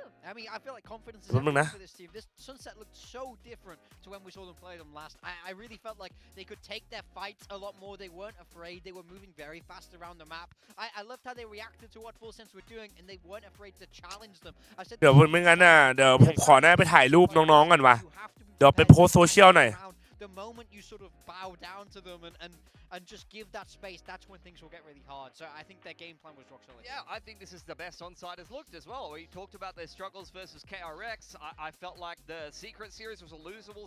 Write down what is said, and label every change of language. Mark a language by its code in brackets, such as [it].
[en] I mean, I feel like confidence is everything for this team. This Sunset looked so different to when we saw them play them last. I really felt like they could take their fights a lot more. They weren't afraid. They were moving very fast around the map. I loved how they reacted to what FULLSENSE were doing, and they weren't afraid to challenge them. I said, [th] เดี๋ยวไม่งั้นน่ะเดี๋ยวผมขอหน้าไปถ่ายรูปน้องๆกันว่ะเดี๋ยวไปโพสโซเชียลหน่อย [en] The moment you sort of bow down to them and just give that space, that's when things will get really hard. So I think their game plan was rock solid. Yeah, I think this is the best onside has looked as well. We talked about their struggles versus KRX. I felt like the Secret Series was a losable.